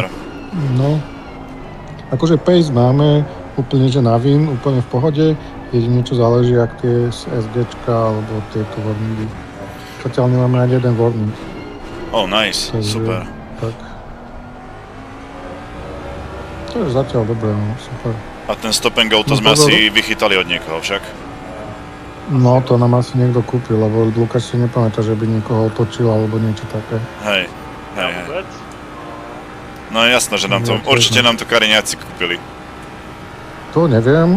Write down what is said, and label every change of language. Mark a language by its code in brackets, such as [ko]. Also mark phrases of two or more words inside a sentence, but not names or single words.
[sk] No, akože pace máme úplne, že na vin, úplne v pohode, jedine čo záleží, ak tie SGčka alebo tieto warningy. Zatiaľ nemáme ani jeden warning. Nice, takže, super. Tak. To je zatiaľ dobré, no, super. A ten [en] stop and go [sk] to sme asi vychytali od niekoho však? No, to nám asi niekto kúpil, lebo Lukáš si nepamätá, že by niekoho otočil alebo niečo také. Hej. No je jasné, že nám to, určite nám to Kariňáci kúpili. To neviem.